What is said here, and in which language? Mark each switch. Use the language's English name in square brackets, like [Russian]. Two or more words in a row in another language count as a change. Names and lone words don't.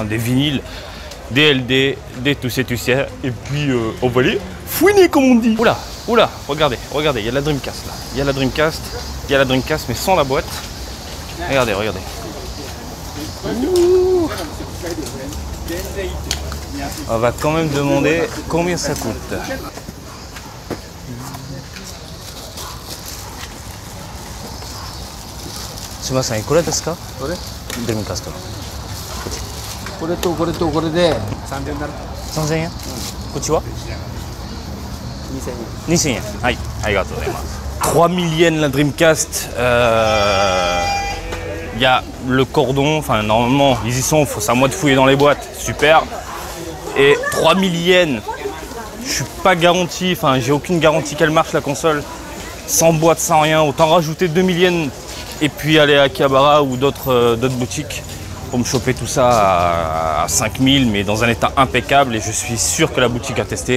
[French] Des vinyles, des LD, des tout sais. Et puis, on va aller fouiner comme on dit. Oula, regardez, il y a la Dreamcast là. Il y a la Dreamcast mais sans la boîte. Regardez. Ouh. On va quand même demander combien ça coûte. [Japanese] Sumimasen, いくらですか? これ? Dreamcast. これとこれとこれで3000円になる。 3000円? こっちは? 2000 yens. [French] Aïe, [Japanese] ありがとうございます. [French] 3000 yens la Dreamcast. Il y a le cordon, normalement ils y sont, c'est à moi de fouiller dans les boîtes, super. Et 3000 yens, je suis pas garanti, j'ai aucune garantie qu'elle marche la console. Sans boîte, sans rien, autant rajouter 2000 yens et puis aller à Akihabara ou d'autres boutiques pour me choper tout ça à 5000, mais dans un état impeccable, et je suis sûr que la boutique a testé.